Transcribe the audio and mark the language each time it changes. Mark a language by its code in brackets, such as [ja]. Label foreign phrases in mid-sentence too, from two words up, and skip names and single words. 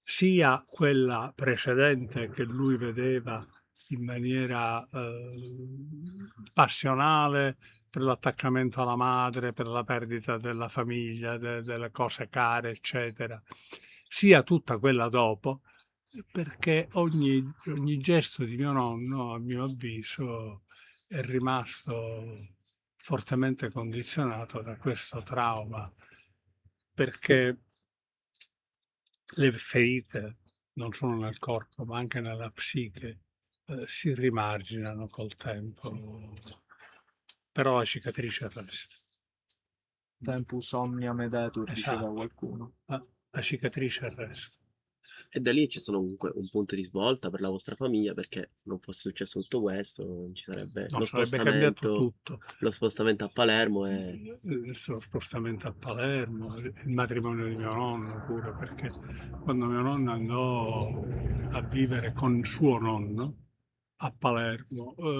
[it] sia quella precedente che lui vedeva in maniera passionale per l'attaccamento alla madre, per la perdita della famiglia, delle cose care, eccetera, sia tutta quella dopo, perché ogni gesto di mio nonno, a mio avviso, è rimasto fortemente condizionato da questo trauma, perché le ferite non solo nel corpo, ma anche nella psiche, si rimarginano col tempo, però la cicatrice resta. [la] Tempus omnia medetur, [it] diceva Esatto. qualcuno. La cicatrice resta. E da lì c'è stato comunque un punto di svolta per la vostra famiglia, perché se non fosse successo tutto questo non ci sarebbe No, sarebbe cambiato tutto. lo spostamento a Palermo e... Lo spostamento a Palermo, il matrimonio di mio nonno pure, perché quando mio nonno andò a vivere con suo nonno a Palermo,